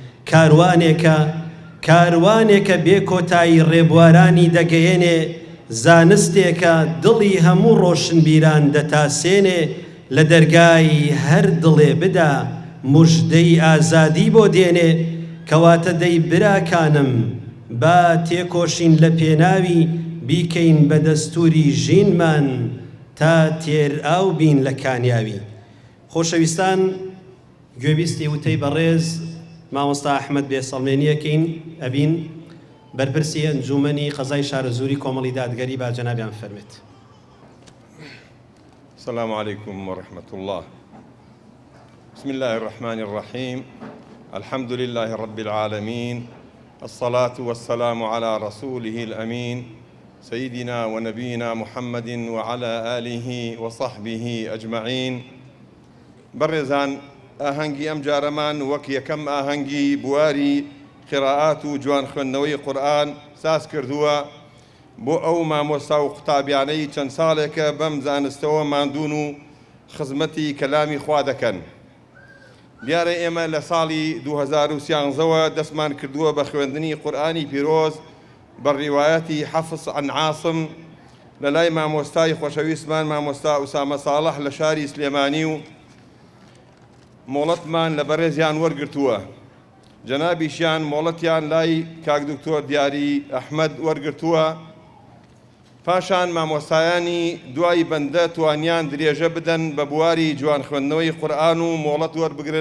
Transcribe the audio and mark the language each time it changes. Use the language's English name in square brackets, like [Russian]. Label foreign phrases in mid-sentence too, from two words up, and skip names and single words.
[Central Kurdish] کاروانێکە بێ کۆتایی ڕێبوارانی دەگەیەنێ زانستێکە دڵی هەموو ڕۆشنبیران دەتاسێنێ لە دەرگای هەر دڵێ بدا موژدەی ئازادی بۆ دێنێ کەواتە دەی براکانم با تێکۆشین لە پێناوی بیکەین بە دەستوری ژینمان تا تێر ئاو بین لە کامیاوی. خۆشەویستان گوێبیستی وتەی بەڕێز مامۆستا ئەحمەد بێسەڵمێنیەکەین ئەبین بەرپرسی ئەنجومەنی قەزای شارەزووری کۆمەڵی دادگەری با جەنابیان فەرمێت. [Arabic] السلام عليكم ورحمة الله. بسم الله الرحمن الرحيم الحمد لله رب العالمين الصلاة والسلام على رسوله الأمين سيدنا ونبينا محمد وعلى آله وصحبه أجمعين [Central Kurdish] برزان ئاهەنگی ئەم جارەمان وەک یەکەم ئاهەنگی بواری قراءات و جوان خوێندنەوەی قورئان ساز کردووە بۆ ئەو مامۆستا و قوتابیانەی چەند ساڵێکە بەم زانستەوە ماندوون و خزمەتی کەلامی خوا دەکەن. دیارە ئێمە لە ساڵی 2013ەوە دەستمان کردووە بە خوێندنی قورئانی پیرۆز بە ڕیوایەتی حەفظ عن عاصم لە لای مامۆستای خۆشەویستمان مامۆستا ئوسامە ساڵح لە شاری سلێمانی و مۆڵەتمان لە بەڕێزیان وەرگرتووە. جەنابیشیان مۆڵەتیان لای کاک دکتۆر دیاری ئەحمەد وەرگرتووە. پاشان مامۆستایانی دوای بەندە توانیان درێژە بدەن بە بواری جوان خوێندنەوەی قورئان و مۆڵەت وەربگرن.